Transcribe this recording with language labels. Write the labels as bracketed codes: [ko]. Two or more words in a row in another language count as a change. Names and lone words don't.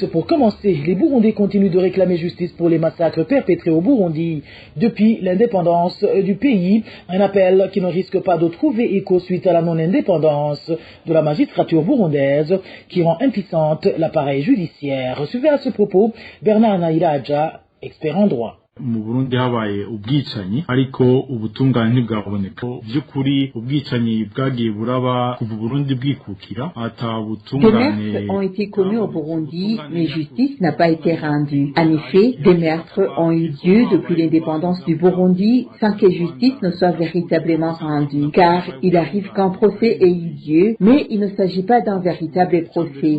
[fr] Pour commencer, les Burundais continuent de réclamer justice pour les massacres perpétrés au Burundi depuis l'indépendance du pays. Un appel qui ne risque pas de trouver écho suite à la non-indépendance de la magistrature burundaise qui rend impuissante l'appareil judiciaire. Suivez à ce propos Bernard Nairaja, expert en droit. [rn] Mu Burundi habaye ubwicanyi ariko ubutungane ntibwaboneka by'ukuri ubwicanyi bwagiye buraba kuva Burundi bwikukira ata butungane. [fr] Des meurtres ont été commis au Burundi, mais justice n'a pas été rendue. En effet, des meurtres ont eu lieu depuis l'indépendance du Burundi sans que justice ne soit véritablement rendue, car il arrive qu'un procès ait eu lieu, mais il ne s'agit pas d'un véritable procès.